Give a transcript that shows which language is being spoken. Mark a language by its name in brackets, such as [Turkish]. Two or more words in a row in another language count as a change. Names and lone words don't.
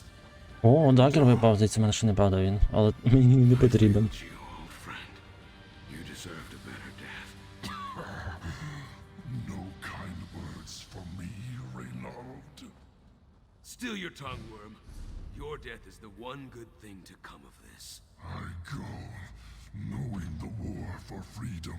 [Ukrainian] О, дагер випав, здається, мене ще не падав він, але мені не потрібен. [English] you, old friend. You deserved a better death. No kind words for me, Reynald. Still your tongue, worm. Your death is the one good thing to come of this. I go, knowing the war for freedom.